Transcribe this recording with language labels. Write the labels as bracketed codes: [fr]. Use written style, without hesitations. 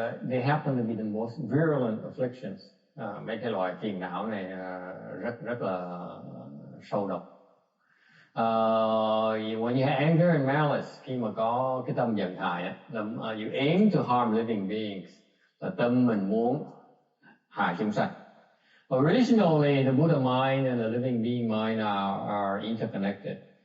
[en] They happen to be the most virulent afflictions. [vi] Mấy cái loại phiền não này rất là sâu độc. [en] When you have anger and malice, [vi] khi mà có cái tâm giận hại, [en] you aim to harm living beings. [vi] Là tâm mình muốn hại chúng sanh. [en] Originally, the Buddha mind and the living being mind are interconnected.